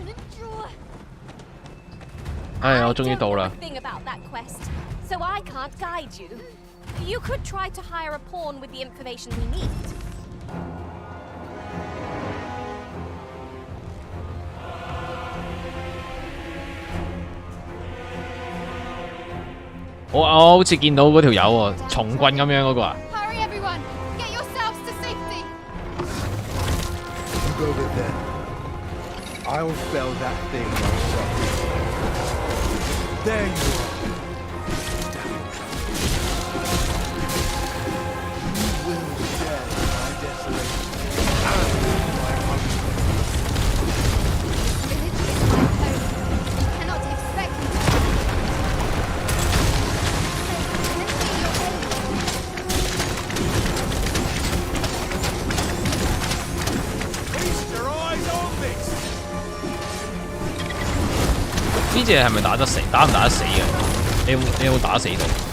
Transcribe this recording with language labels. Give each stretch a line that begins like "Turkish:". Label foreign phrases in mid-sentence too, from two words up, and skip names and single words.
Cantonese: 唉，我終於到啦。
English: Thing about that quest, so I can't guide you. You could try to hire a pawn with the information we need.
Cantonese: 我好似見到嗰條友喎，重棍咁樣嗰個啊。
English: Hurry everyone! Get yourselves to safety! You go over there. I'll fell that thing myself. There you are. You will share my desolation and my hunger. Village is my home. You cannot expect me to... Feast your eyes on this.
Cantonese: 呢隻係咪打得死？打唔打得死嘅？你有冇打死到？